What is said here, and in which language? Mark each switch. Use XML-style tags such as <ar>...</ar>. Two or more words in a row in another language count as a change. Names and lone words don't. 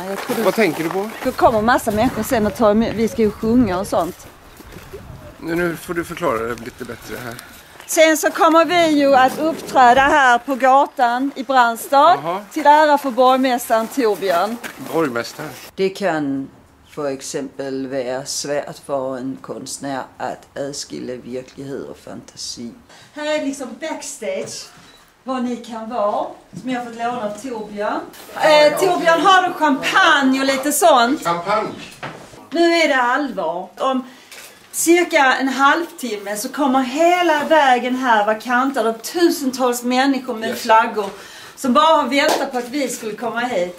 <sv>Vad tänker du på? Det kommer massa människor sen och vi ska ju sjunga och sånt. Nu får du förklara det lite bättre här. Sen så kommer vi ju att uppträda här på gatan i Brandstad. Till ära för borgmästaren Torbjörn. Borgmästaren?</sv> <da>Det kan for eksempel være svært for en kunstner at adskille virkelighed og fantasi.</da> <sv>Här är liksom backstage. Vad ni kan vara, som jag har fått låna av Torbjörn. Torbjörn, har du champagne och lite sånt? Champagne? Nu är det allvar. Om cirka en halvtimme så kommer hela vägen här vara kantad av tusentals människor med flaggor som bara har väntat på att vi skulle komma hit.</sv>